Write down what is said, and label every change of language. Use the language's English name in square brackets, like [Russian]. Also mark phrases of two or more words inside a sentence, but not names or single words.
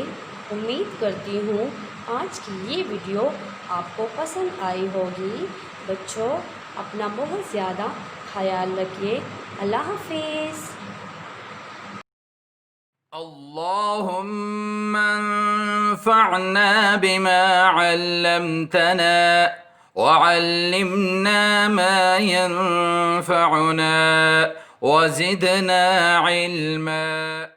[Hindi] उम्मीद करती हूँ आज की ये वीडियो आपको पसंद आई होगी। बच्चों, अपना बहुत ज़्यादा ख्याल रखिए। अल्लाह हाफिज़। [Arabic] اللهم انفعنا بما علمتنا وعلمنا ما ينفعنا وزدنا علما.